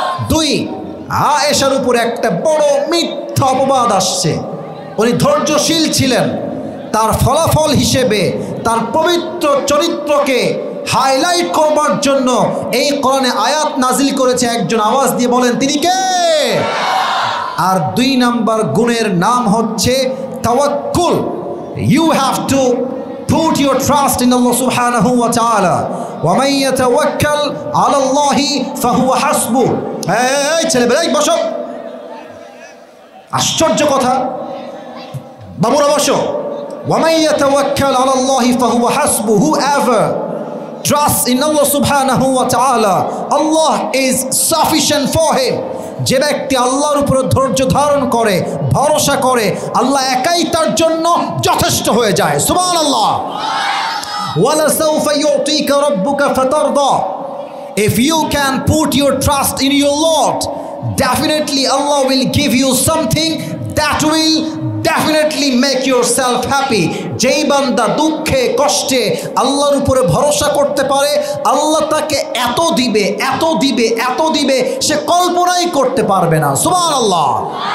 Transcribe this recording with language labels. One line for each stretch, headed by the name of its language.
Bangla: 2, আয়েশার উপর একটা বড় মিথ্যা অপবাদ আসছে, উনি ধৈর্যশীল ছিলেন। তার ফলাফল হিসেবে তার পবিত্র চরিত্রকে হাইলাইট করবার জন্য এই কোরআনে আয়াত নাজিল করেছে একজন। আওয়াজ দিয়ে বলেন তিনি কে? আর 2 নাম্বার গুণের নাম হচ্ছে তাওয়াক্কুল।
English: You have to put your trust in Allah subhanahu wa ta'ala.
Arabic: wa man yatawakkal 'ala Allah fa huwa hasbuh.
Bangla: এই ছেলেবেলা বসো, আশ্চর্য কথা। বাবুরা বসো।
Arabic: وَمَن يَتَوَكَّلْ عَلَى اللَّهِ فَهُوَ حَسْبُهُ.
English: Whoever trusts in Allah subhanahu wa ta'ala, Allah is sufficient for him.
Bangla: যে ব্যক্তি আল্লাহর উপর ধৈর্য ধারণ করে, ভরসা করে, আল্লাহ একাই তার জন্য যথেষ্ট হয়ে যায়।
Arabic: সুবহানাল্লাহ। وَلَسَوْفَ يُعْطِيكَ رَبُّكَ فَتَرْضَى.
English: If you can put your trust in your Lord, definitely Allah will give you something that will definitely make yourself happy.
Bangla: যেই বান্দা দুঃখে কষ্টে আল্লাহর উপরে ভরসা করতে পারে, আল্লাহ তাকে এত দিবে, এত দিবে, এত দিবে, সে কল্পনাই করতে পারবে না। সুবহানাল্লাহ।